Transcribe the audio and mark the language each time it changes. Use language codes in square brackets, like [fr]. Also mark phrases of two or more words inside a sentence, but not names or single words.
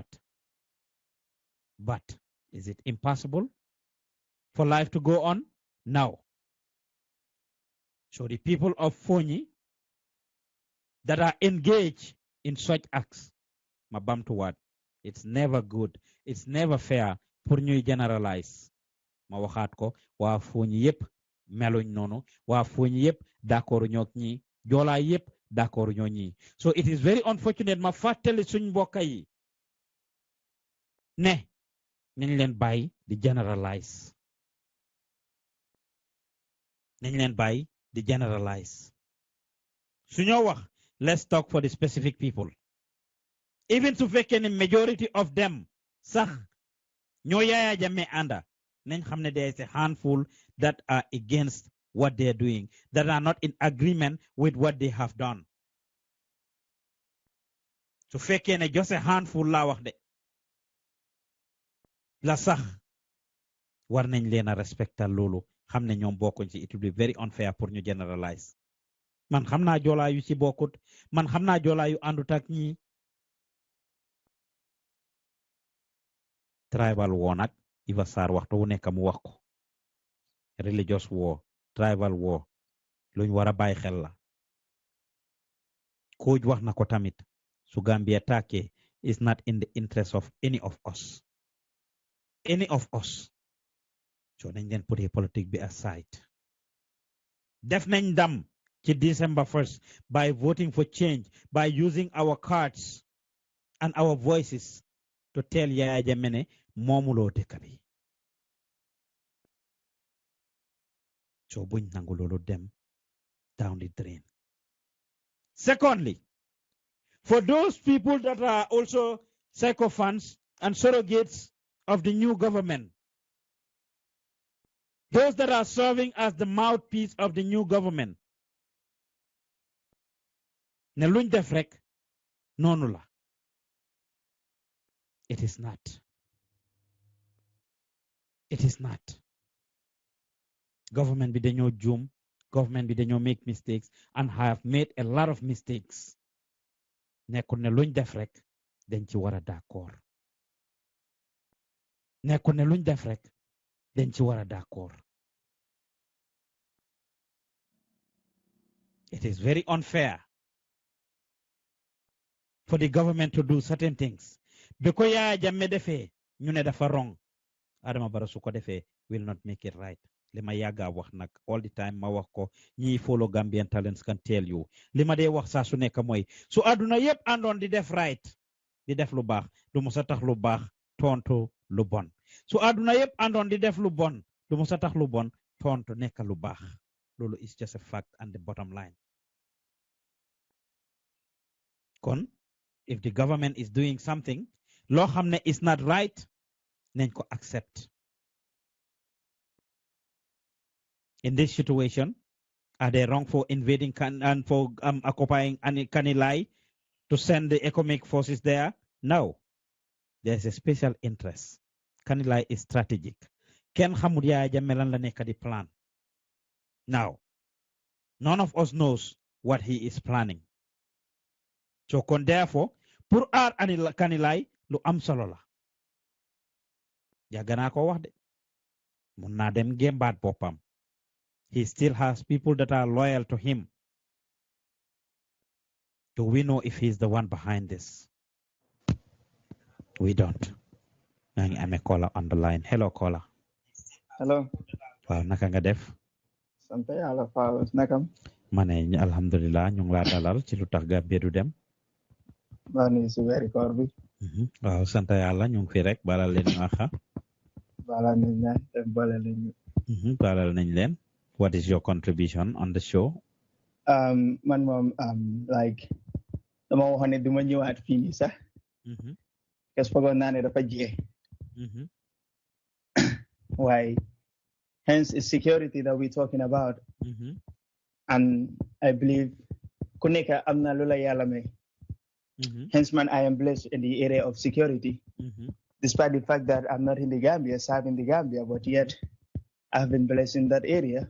[en] But is it impossible for life to go on? No. So the people of Fonyi that are engaged in such acts, mabam to what? It's never good. It's never fair [wo] pour ñuy [en] generalize. [wo] Ma waxaat ko waa Fonyi yépp meluñ noonu waa Fonyi yépp d'accord ñook ñi joolaa yépp d'accord ñoo ñi. [en] So it is very unfortunate [wo] ma fàttali suñ mbokka yi ne nañ leen bàyyi di generalize. Nañ leen bàyyi di generalize. Suñoo wax, [en] let's talk for the specific people. Even to [wo] fekkee ne [en] majority of them [wo] sax ñoo Yaya Jammeh ànda nañ xam ne [en] there is a handful that are against what they are doing, that are not in agreement with what they have done. [wo] Su fekkee ne [en] just a handful [wo] laa wax de la sax war nañ leen a respectal loolu xam ne ñoom bokkuñ ci. [en] It will be very unfair [wo] pour ñu [en] generalize. [wo] Man xam naa joolaa yu ci bokkut, man xam naa joolaa yu àndut ak ñi. [en] Tribal war [wo] nag Iva Sarr waxtu wu nekk mu wax ko. [en] Religious war, tribal war, [wo] luñ war a bàyyi xel la. [en] Coach [wo] wax na ko tamit, su Gambia tàkkee [en] is not in the interest of any of us. Any of us. [wo] So nañ leen put politique bi aside. Def nañ ndam ci [en] December 1st by voting for change, by using our cards and our voices to tell Yaya Jammeh [wo] ne moomuloo dëkk bi. So buñ nangu loolu dem [en] down the drain. Secondly, for those people that are also sycophants and surrogates of the new government, those that are serving as the mouthpiece of the new government, [wo] ne luñ def rek noonu la. [en] It is not. It is not. [wo] Government bi dañoo juum, government bi dañoo [en] make mistakes and have made a lot of mistakes. [wo] Nekkul ne luñ def rek dañ ci war a d'accord. Nekkul ne luñ def rek dañ ci war a d'accord. [en] It is very unfair for the government to do certain things. [wo] Because Yaya Jammeh defee ñu ne dafa wrong. [en] Adama Barrow [wo] su ko defee [en] will not make it right. [wo] Lima yaga wax nak [en] all the time [wo] ma wax ko ñi [en] follow Gambian Talents can tell you. [wo] Lima dee wax saa su nekk mooy su aduna yépp àndoon di def right, di def lu baax, du musa tax lu baax tontu lu bon. Su aduna yépp àndoon di def lu bon, du musa tax lu bon tontu nekk lu baax. [en] Lolu is just a fact and the bottom line. Kon, if the government is doing something, [wo] loo xam ne [en] is not right, [wo] nañ ko accept. [en] In this situation, are they wrong for invading and for occupying Kanilai to send the economic forces there? No. There's a special interest. Kanilai is strategic. [wo] Ken xamul Yaya Jammeh lan la nekk di plan. [en] Now, none of us knows what he is planning. So kon therefore, [wo] pour aar Kanilai lu am solo la. Yàgg naa ko wax de. Mun naa dem gémbaat boppam. [en] He still has people that are loyal to him. Do we know if he's the one behind this? We don't. [wo] ngi amé [en] caller on the line. Hello caller. Hello. [wo] Waaw naka nga def? Sant Yàlla Fall nakam. Mané alhamdulillah ñu ngi la dalal ci Lutakh Gambia du dem. Ba ni ci wéri koor bi. Waaw sant Yàlla ñu ngi fi rek balal leen ñu axa. Balal nañ la te balal nañ. Balal nañ leen. [en] What is your contribution on the show? [wo] Man mom like dama waxone duma ñëwaat fi ni sax. [fr] Parce que [wo] naa ne dafa jeex. [en] Why? Hence, it's security that we're talking about. And I believe, [wo] Kuneka amna lula yalame. [en] Hence, man, I am blessed in the area of security. Despite the fact that I'm not in the Gambia, serving the Gambia, but yet I've been blessed in that area.